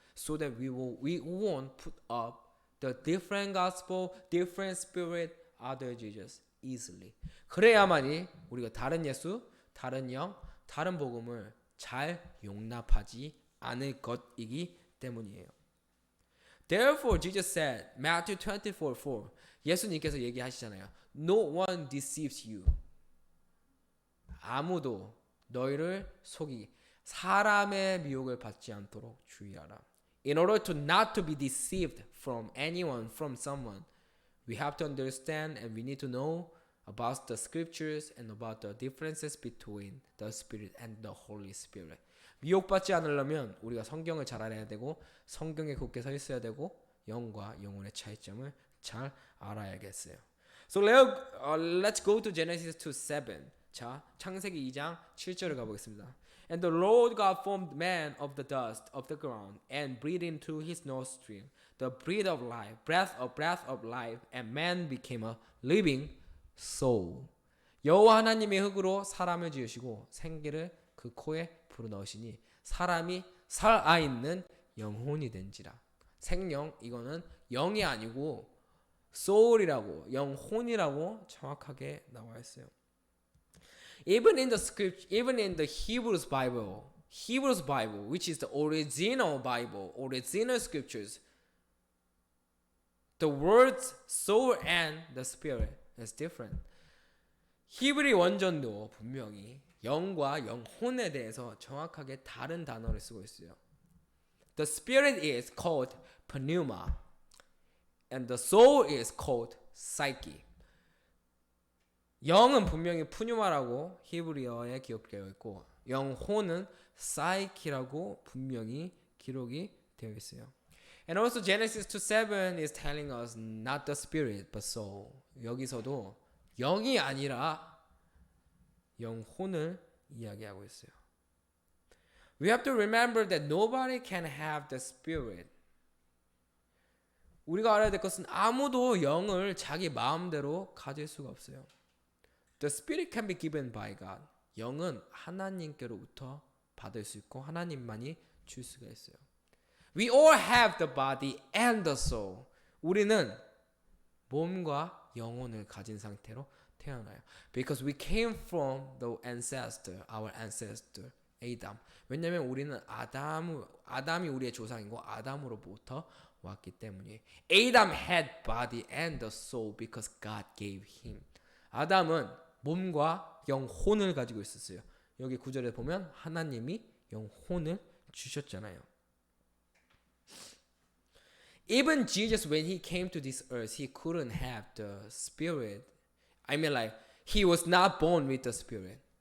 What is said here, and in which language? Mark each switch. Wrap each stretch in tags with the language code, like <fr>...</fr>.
<en>So that we won't put up the different gospel, different spirit, other Jesus easily.</en> <ko>그래야만이 우리가 다른 예수, 다른 영, 다른 복음을 잘 용납하지 않을 것이기 때문이에요.</ko> <en>Therefore, Jesus said, Matthew 24:4.</en> <ko>예수님께서 얘기하시잖아요.</ko> <en>No one deceives you.</en> <ko>아무도 너희를 사람의 미혹을 받지 않도록 주의하라.</ko> <en>In order to not to be deceived from anyone, from someone, we have to understand and we need to know about the scriptures and about the differences between the Spirit and the Holy Spirit.</en> <ko>미혹받지 않으려면 우리가 성경을 잘 알아야 되고 성경에 굳게 서 있어야 되고 영과 영혼의 차이점을 잘 알아야겠어요.</ko> <en>So let's go to Genesis 2:7.</en> <ko>자, 창세기 2장 7절을 가보겠습니다.</ko> <en>And the Lord God formed man of the dust of the ground and breathed into his nostril the breath of life, and man became a living soul.</en> <ko>여호와 하나님의 흙으로 사람을 지으시고 생기를 그 코에 불어넣으시니 사람이 살아있는 영혼이 된지라. 생명, 이거는 영이 아니고 soul이라고, 영혼이라고 정확하게 나와 있어요.</ko> <en>Even in the script, even in the Hebrews Bible, which is the original Bible, original scriptures, the words soul and the spirit is different.</en> <ko>히브리 원전도 분명히 영과 영혼에 대해서 정확하게 다른 단어를 쓰고 있어요.</ko> <en>The spirit is called pneuma, and the soul is called psyche.</en> <ko>영은 분명히 푸뉴마라고 히브리어에 기록되어 있고 영혼은 사이키라고 분명히 기록이 되어 있어요.</ko> <en>And also Genesis 2:7 is telling us not the spirit but soul.</en> <ko>여기서도 영이 아니라 영혼을 이야기하고 있어요.</ko> <en>We have to remember that nobody can have the spirit.</en> <ko>우리가 알아야 될 것은 아무도 영을 자기 마음대로 가질 수가 없어요.</ko> <en>The spirit can be given by God.</en> <ko>영은 하나님께로부터 받을 수 있고 하나님만이 줄 수가 있어요.</ko> <en>We all have the body and the soul.</en> <ko>우리는 몸과 영혼을 가진 상태로 태어나요.</ko> <en>Because we came from the ancestor, our ancestor, Adam.</en> <ko>왜냐하면 우리는 아담이 우리의 조상이고 아담으로부터 왔기 때문이에요.</ko> <en>Adam had body and the soul because God gave him.</en> <ko>아담은 몸과 영혼을 가지고 있었어요. 여기 9절에 보면 하나님이 영혼을 주셨잖아요.</ko> <en>Even Jesus, when he came to this earth, he couldn't have the spirit. I mean, like, he was not born with the spirit.</en>